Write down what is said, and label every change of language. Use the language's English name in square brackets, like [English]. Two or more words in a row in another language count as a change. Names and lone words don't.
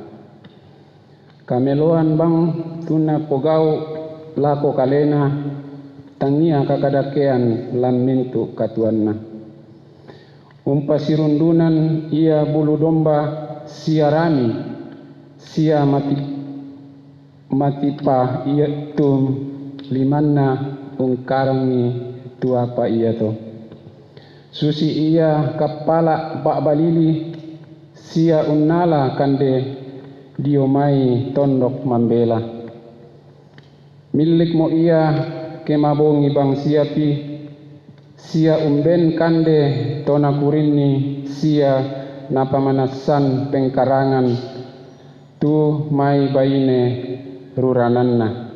[Toraja-Sa'dan] Kameloan bang tuna pogau lako kalena tangia kakadakean lam mintu katuanna. Umpasirundunan ia bulu domba siarami sia matipa ia tum limanna ungkarangi tu apa ia to. Susi ia kepala bak balili sia unnala kande diomai tondok mambela. Milik mo ia kemabongi bang siapi sia umben kande tona kurini sia napamanasan pengkarangan tu mai baine rurananna.